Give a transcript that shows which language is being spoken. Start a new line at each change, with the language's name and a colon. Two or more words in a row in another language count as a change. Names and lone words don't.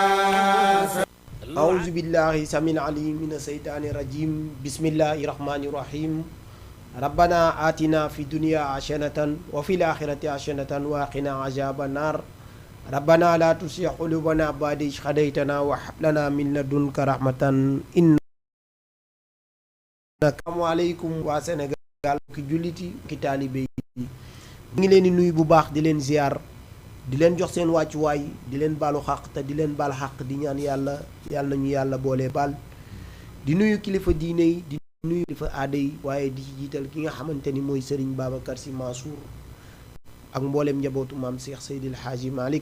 Arabic: أعوذ بالله سميع العليم من الشيطان الرجيم. بسم الله الرحمن الرحيم. ربنا آتنا في الدنيا حسنة وفي الآخرة حسنة وقنا عذاب النار. ربنا لا تزغ قلوبنا بعد إذ هديتنا وهب لنا من لدنك رحمة إنك.
Wolof: asalaamaaleykum waa Sénégal ki julliti ki taalibe yi ñu ngi leen di nuyu bu baax di leen ziar di leen jox seen wàccuwaay di leen baalu xaq te di leen baal xaq di ñaan yàlla nañu yàlla boole baal di nuyu kilifa diine yi di nuyu kilifa aada yi waaye di ci jiital ki nga xamante ni mooy Serigne Babacar Sy Mansour ak mbooleem njabootu maam Cheikh Seydil Hadji Malick.